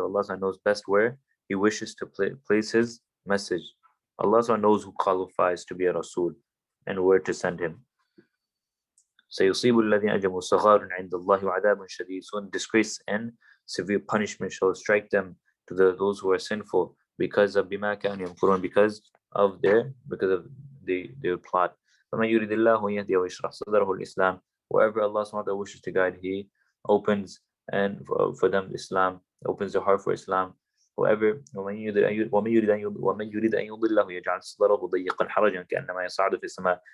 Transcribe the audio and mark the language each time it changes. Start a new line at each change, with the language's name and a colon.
English: Allah knows best where He wishes to place His message. Allah knows who qualifies to be a Rasul and where to send him.
Arabic: سيصيب الذين أجرموا صغار عند الله وعذاب شديد.
English: Soon disgrace and severe punishment shall strike them to those who are sinful because of
Arabic: بما كانوا يمكرون,
English: because of their plot.
Arabic: فمن يريد الله أن يهديه ويشرح صدره الإسلام.
English: Whoever Allah subhanahu wa ta'ala wishes to guide, He opens and for them Islam, opens their heart for Islam.
Arabic: Whoever ومن يريد أن يضله يجعل صدره ضيقا حرجا كأنما يصعد في السماء.